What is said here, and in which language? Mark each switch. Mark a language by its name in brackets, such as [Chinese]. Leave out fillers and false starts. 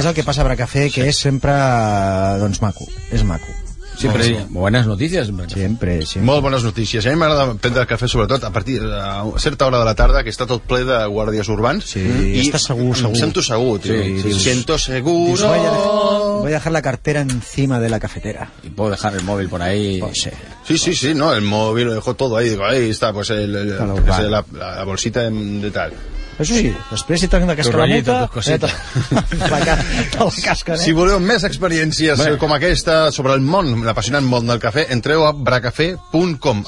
[Catalan] És el que passa a bracafé, que sí. És sempre, doncs, maco. És maco. Sempre. Bones notícies, en bracafé. Sempre. Molt bones notícies. A mi m'agrada prendre el cafè, sobretot, a partir de certa hora de la tarda, que està tot ple de guàrdies urbans. Sí, i està segur. Sento segur, tio. Sí, dius, sento segur. Dius, [Spanish] voy a dejar la cartera encima de la cafetera. I puedo dejar el mòbil por ahí. Pues sí. Sí, no, el mòbil, lo dejo todo ahí. Digo, ahí está, pues la bolsita de tal. [Catalan] Això sí, després si t'han de cascar la muta... Si voleu més experiències com aquesta sobre el món, l'apassionant món del cafè, entreu a bracafé.com.